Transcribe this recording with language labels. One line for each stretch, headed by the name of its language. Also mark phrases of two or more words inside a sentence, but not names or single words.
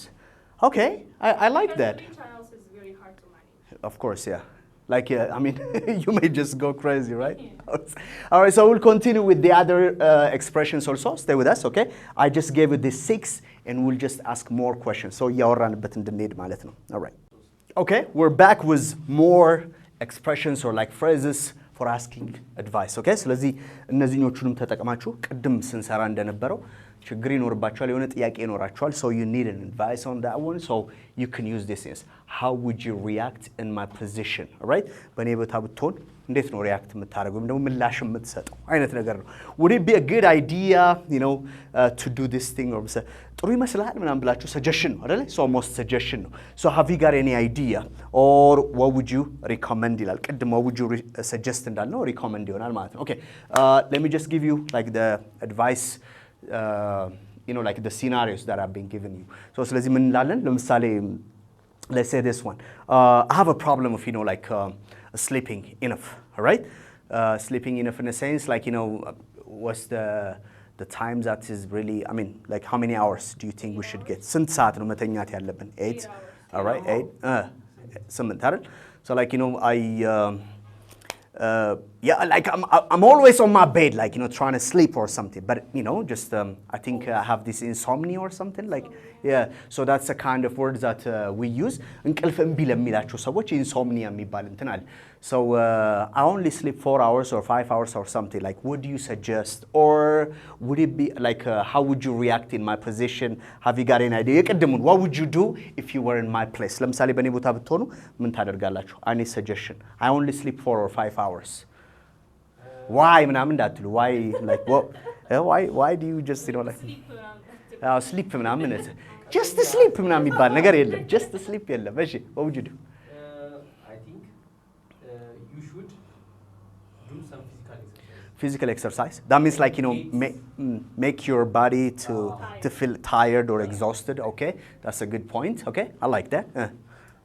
English: Okay, I like Because that. 3 channels is very hard to manage. Of course, yeah. Like, you may just go crazy, right? Yeah. All right, so we'll continue with the other expressions also. Stay with us, okay? I just gave you the 6, and we'll just ask more questions. So,
Amharic: ያወራንበት እንድንሄድ ማለት ነው.
English: All right. Okay, we're back with more expressions or like phrases for asking advice. Okay,
Amharic: ስለዚህ እነዚህኞቹንም ተጠቅማችሁ ቅድም ስንሰራ እንደነበረው ችግር ይኖርባችኋል የሆነ ጥያቄ ይኖራችኋል
English: so you need an advice on that one so you can use this is how would you react in my position, all right?
Amharic: በእኔ ቦታ ብትሆን እንዴት ነው ሪያክት የምታደርገው ደግሞ ምላሽ የምትሰጠው አይነት ነገር ነው.
English: Would it be a good idea, to do this thing or
Amharic: ጥሩ ይመስላል ምናምን ብላችሁ
English: suggestion
Amharic: ነው አይደል?
English: So almost suggestion ነው. So have you got any idea or what would you recommend ይላል.
Amharic: ቅድም
English: what would you suggest
Amharic: እንዳልነው recommend ይሆናል ማለት ነው.
English: Okay, let me just give you like the advice, like the scenarios that I've been giving you.
Amharic: So ስለዚህ ምን እንላለን ለምሳሌ
English: let's say this one. I have a problem of sleeping enough, all right? Sleeping enough in a sense like what's the time that is really like how many hours do you think we should get?
Amharic: ስንት ሰዓት ነው መተኛት ያለብን? 8?
English: All right, 8? 8 አይደል? So like like I'm always on my bed, like trying to sleep or something. But just I think I have this insomnia or something. Like yeah, so that's the kind of words that we use.
Amharic: እንቅልፍ እምቢ ለሚላቸው ሰዎች insomnia የሚባል እንትን አለ.
English: So I only sleep 4 hours or 5 hours or something. Like what do you suggest? Or would it be like how would you react in my position? Have you got an idea? የቅድሙን what would you do if you were in my place?
Amharic: ለምሳሌ በእኔ ቦታ ብትሆኑ ምን ታደርጋላችሁ?
English: I need suggestion. I only sleep 4 or 5 hours. Why
Amharic: ምናምን እንዳትሉ
English: why like what why do you just like sleep ምናምን just sleep
Amharic: ምናምን የሚባል ነገር የለም.
English: just sleep
Amharic: የለም. እሺ
English: what would you do? I think you should do some physical exercise. That means like make your body to feel tired or exhausted. Okay, that's a good point. Okay, I like that.